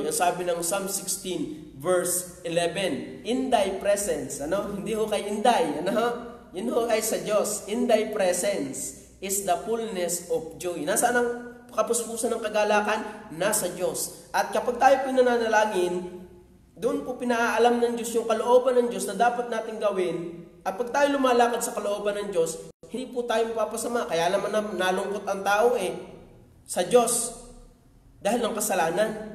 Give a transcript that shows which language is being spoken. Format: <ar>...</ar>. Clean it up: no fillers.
<tl>Ang sabi ng Psalm 16 verse 11,</tl> <en>in thy presence,</en> <tl>hindi ho kay inday, yun ho ay sa Diyos.</tl> <en>In thy presence is the fullness of joy.</en> <tl>Nasaan ang kapuspusan ng kagalakan? Nasa Diyos. At kapag tayo pinananalangin, doon po pinaalam ng Diyos yung kalooban ng Diyos na dapat natin gawin. At pag tayo lumalakad sa kalooban ng Diyos, hindi po tayo mapapasama. Kaya naman nalungkot ang tao sa Diyos dahil ng kasalanan.</tl>